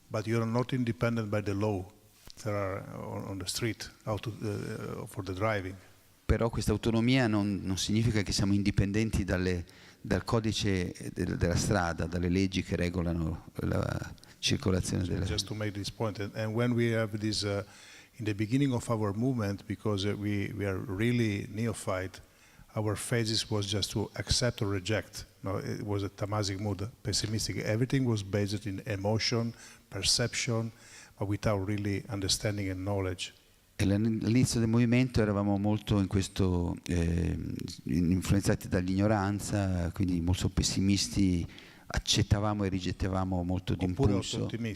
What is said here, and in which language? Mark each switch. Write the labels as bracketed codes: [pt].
[en] But you are not independent by the law that are on the street for the driving. [it] Però questa autonomia non significa che siamo indipendenti dal codice della strada, dalle leggi che regolano la circolazione della strada. [en] Just to make this point, and when we have this in the beginning of our movement, because we are really neophyte, our phases was just to accept or reject. No, it was a tamasic mood, pessimistic. Everything was based in emotion, perception, but without really understanding and knowledge. [it] E all'inizio del movimento eravamo molto in questo influenzati dall'ignoranza, quindi molto pessimisti, accettavamo e rigettavamo molto d'impulso.